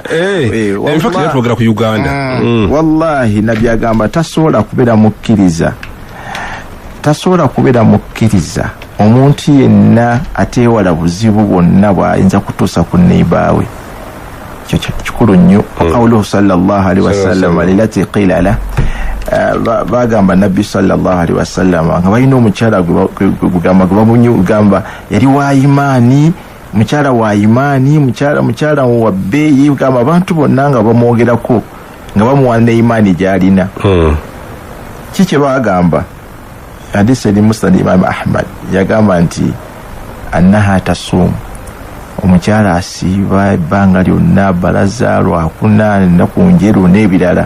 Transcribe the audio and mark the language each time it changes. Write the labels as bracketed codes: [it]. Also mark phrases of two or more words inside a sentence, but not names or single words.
[en] In fact [lg] yatwogera ku Uganda wallahi nabbi agamba tasobola kubeera mukkiriza omuntu yenna ateewala buzibu bwonna bw'ayinza kutuusa ku neighbor we. Ekyo kikulu nnyo. [ar] قوله صلى الله عليه وسلم للتي قيل [lg] la bagamba nabbi [ar] صلى الله عليه وسلم [lg] nga balina omukyala gamba yali wa imaani mukyala wa imaani mukyala wa bbeeyi gamba abantu bonna nga bamwogerako nga bamuwa ne imaani gy'alina. Kiki bagamba hadisi eri musnad Imam Ahmad yagamba nti [ar] أنها تصوم [lg] omukyala asiiba ebbanga lyonna balaza lwakuna ennaku njeru n'ebirala.